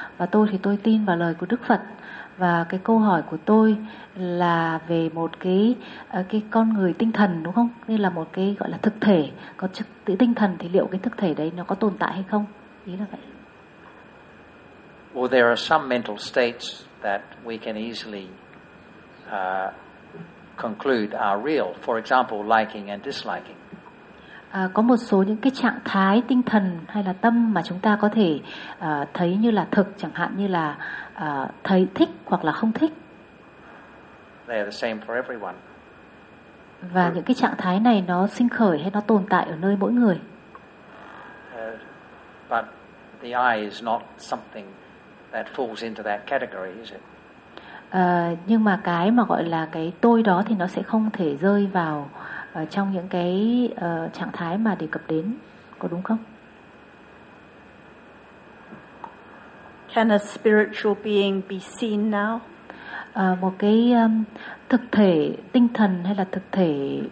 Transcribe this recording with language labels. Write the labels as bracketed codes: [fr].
[vi] Và tôi thì tôi tin vào lời của Đức Phật. Và cái câu hỏi của tôi là về một cái con người tinh thần, đúng không? Như là một cái gọi là thực thể, có tinh thần, thì liệu cái thực thể đấy nó có tồn tại hay không? Ý là vậy. [en] Well, there are some mental states that we can easily conclude are real. For example, liking and disliking. [vi] có một số những cái trạng thái tinh thần hay là tâm mà chúng ta có thể thấy như là thực, chẳng hạn như là thấy thích hoặc là không thích. [en] They are the same for everyone. [vi] Và những cái trạng thái này nó sinh khởi hay nó tồn tại ở nơi mỗi người. [en] But the eye is not something that falls into that category, is it? [vi] Nhưng mà cái mà gọi là cái tôi đó thì nó sẽ không thể rơi vào trong những cái trạng thái mà đề cập đến, có đúng không? [en] Can a spiritual being be seen now? [vi] Một cái thực thể tinh thần hay là thực thể.